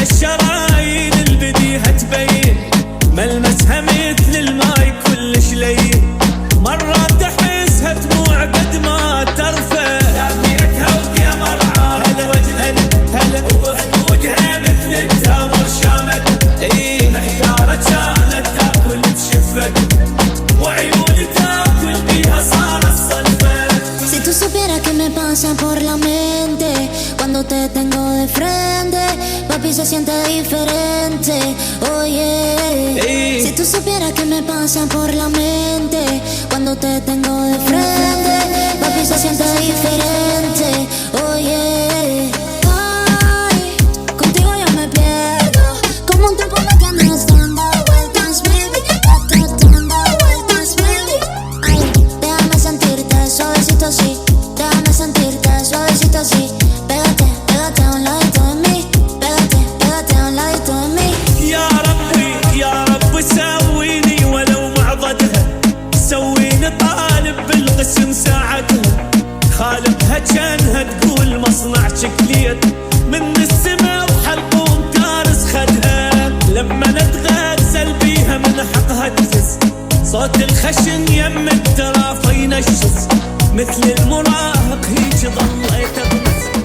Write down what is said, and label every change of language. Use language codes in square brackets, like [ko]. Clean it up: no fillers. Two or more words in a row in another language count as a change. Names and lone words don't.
[ar] الشرايين اللي بديها تبين ملمسها مثل الماي كلش لين مرات احسها دموع قد ما ترفع لاقيتها وقمر عارض وجنتها هلا وبخدودها مثل التمر شامتها محتارة كانت تاكل بشفتها وعيون تاكل بيها صارت صلفة. [es] Si tú supieras que me pasa por la mente cuando te tengo de frente, papi se siente diferente, oye. Si tú supieras que me pasa por la mente cuando te tengo de frente, papi se siente diferente, oye. Ay, contigo yo me pierdo, como un tiempo me quedas dando vueltas, baby, dando vueltas, baby. Ay, déjame sentirte suavecito así, déjame sentirte suavecito así. Pégate, pégate a un ladito de mí, pégate, pégate a un ladito de mí. [ar] يا ربي يا رب سويني ولو معضدها سويني طالب بالقسم ساعتها خالقها كانها تقول مصنع شكليت من السما وحلقوم كارس خدها لما نتغزل بيها من حقها تفز صوت الخشن يم الترافة ينشز مثل المراهق هيج ظليت اغمز.